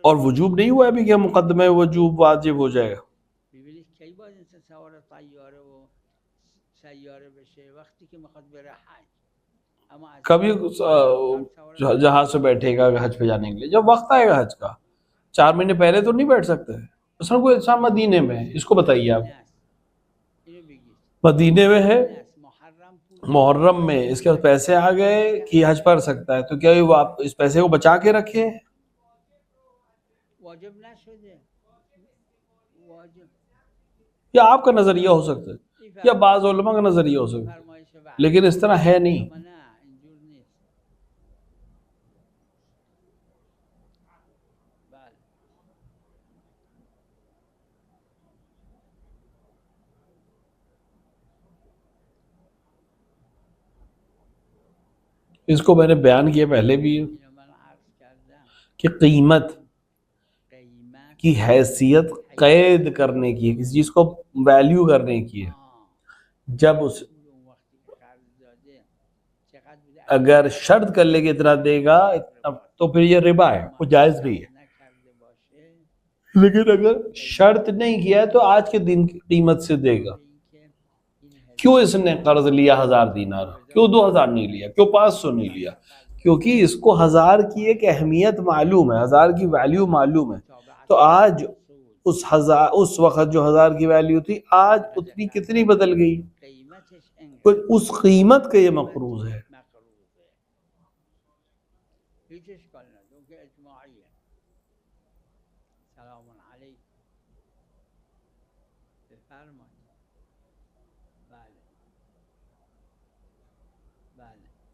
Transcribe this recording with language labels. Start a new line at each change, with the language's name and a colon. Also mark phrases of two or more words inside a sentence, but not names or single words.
Urdu: اور وجوب نہیں ہوا ابھی کہ مقدمہ وجوب واجب ہو جائے گا.
Persian: ببینید کی باید انسان سوار طیاره و سیاره بشه وقتی که میخواد بره حج اما از
Urdu: کبھی جہاز سے بیٹھے گا حج پہ جانے کے لیے جب وقت آئے گا حج کا، 4 مہینے پہلے تو نہیں بیٹھ سکتے. مثلا کوئی انسان مدینے میں ہے، اس کو بتائیے آپ،
Persian: اینو بگید
Urdu: مدینے میں ہے،
Persian: محرم پول
Urdu: محرم میں اس کے پاس پیسے آ گئے کہ حج پڑھ سکتا ہے، تو کیا وہ آپ اس پیسے کو بچا کے رکھے؟
Persian: واجب نشده واجب
Urdu: یا آپ کا نظریہ ہو سکتا ہے یا بعض علماء کا نظریہ ہو سکتا ہے،
Persian: فرمایش وحی
Urdu: لیکن اس طرح ہے نہیں.
Persian: اما نه اینجور نیست بله
Urdu: اس کو میں نے بیان کیا پہلے بھی
Persian: اینو من عرض کردم
Urdu: کہ قیمت
Persian: قیمت
Urdu: کی حیثیت قید کرنے کی ہے، کسی چیز کو ویلیو کرنے کی ہے. جب اس
Persian: پول اون وقتی که قرض داده چقدر بوده
Urdu: اگر شرط کر لے کہ اتنا دے گا تو پھر یہ ربا ہے، وہ جائز نہیں ہے.
Persian: نکرده باشه
Urdu: لیکن اگر شرط نہیں کیا ہے تو آج کے دن کی قیمت سے دے گا.
Persian: اینکه این
Urdu: کیوں اس نے قرض لیا 1000 دینار، کیوں 2000 نہیں لیا، کیوں 500 نہیں لیا؟ کیونکہ اس کو 1000 کی ایک اہمیت معلوم ہے، 1000 کی ویلیو معلوم ہے. تو آج اس وقت جو 1000 کی ویلیو تھی آج اتنی کتنی بدل گئی؟
Persian: قیمتش انقدر
Urdu: کوئی اس قیمت کا یہ مقروض ہے.
Persian: مقروضه هیچ اشکال نداره اون که اجماعیه سلام علیکم بفرمایید بله بله